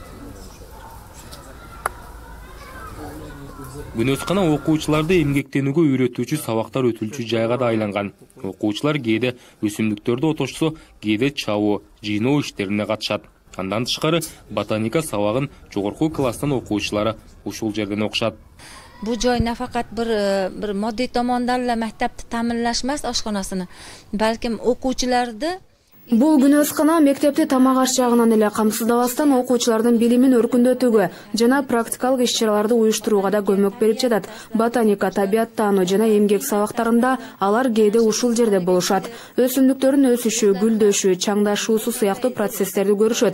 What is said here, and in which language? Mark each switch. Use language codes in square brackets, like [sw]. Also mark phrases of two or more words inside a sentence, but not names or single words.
[ky] Күнөскана окуучуларды эмгектенүүгө үйрөтүүчү сабактар өтүлчү жайга да айланган. Окуучулар кээде өсүмдүктөрдү отошсо, кээде чабуу, жыйноо иштерине катышат. Андан тышкары ботаника сабагын жогорку класстын окуучулары ушул жерден окушат. [uz] Bu joy nafaqat bir moddiy tomondan maktabni ta'minlash emas, oshxonasini, balkim o'quvchilarni [ky] Бул күнөскана мектепти тамак аш жагынан эле камсыздабастан окуучулардын билимин өркүндөтүүгө жана практикалык иш-чараларды уюштурууга да көмөк берип жатат. Ботаника, табият таануу жана эмгек сабактарында алар кээде ушул жерде болушат. Өсүмдүктөрдүн өсүшү, гүлдөшү, чаңдашуусу сыяктуу процесстерди көрүшөт.